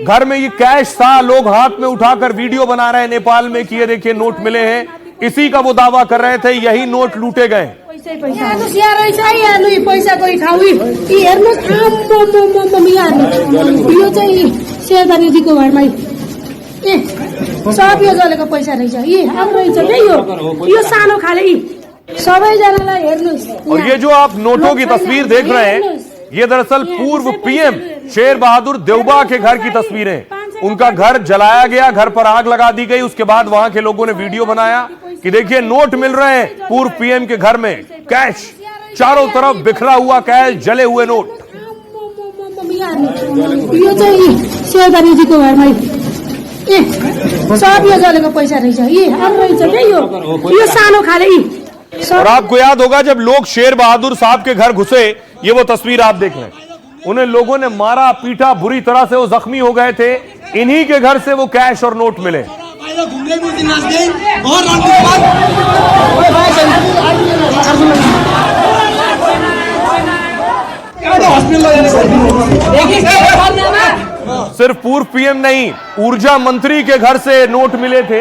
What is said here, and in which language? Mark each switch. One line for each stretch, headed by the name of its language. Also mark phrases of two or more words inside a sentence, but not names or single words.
Hindi: घर में ये कैश था, लोग हाथ में उठाकर वीडियो बना रहे हैं नेपाल में कि ये देखिए नोट मिले हैं। इसी का वो दावा कर रहे थे, यही नोट लूटे गए।
Nepali: सब यो जलेको पैसा रहेछ, यी हाम्रो रहेछ के यो सानो खाले सबैजनालाई हेर्नुस्।
Hindi: और ये जो आप नोटों की तस्वीर देख रहे हैं, ये दरअसल पूर्व पीएम शेर बहादुर देउबा के घर की तस्वीरें। उनका घर जलाया गया, घर पर आग लगा दी गई। उसके बाद वहां के लोगों ने वीडियो बनाया कि देखिए नोट मिल रहे हैं पूर्व पीएम के घर में, कैश चारों तरफ बिखरा हुआ कैश, जले हुए नोट।
Nepali: यो चाहिँ शेरबहादुरजीको घरमा सब यो जलेको पैसा रहेछ, यी हाम्रो रहेछ के यो सानो खाले।
Hindi: और आपको याद होगा जब लोग शेर बहादुर साहब के घर घुसे, ये वो तस्वीर आप देख रहे हैं, उन्हें लोगों ने मारा पीटा बुरी तरह से, वो जख्मी हो गए थे। इन्हीं के घर से वो कैश और नोट मिले। सिर्फ पूर्व पीएम नहीं, ऊर्जा मंत्री के घर से नोट मिले थे।